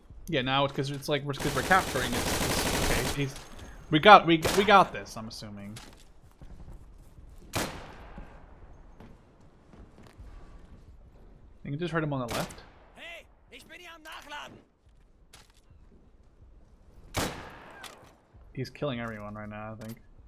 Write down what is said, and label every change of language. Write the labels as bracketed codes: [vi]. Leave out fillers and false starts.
[en] Yeah, now it's because it's like we're capturing it. Okay, we got this. I'm assuming. You can just hurt him on the left. [de] Hey, ich bin hier am Nachladen. [en] He's killing everyone right now, I think.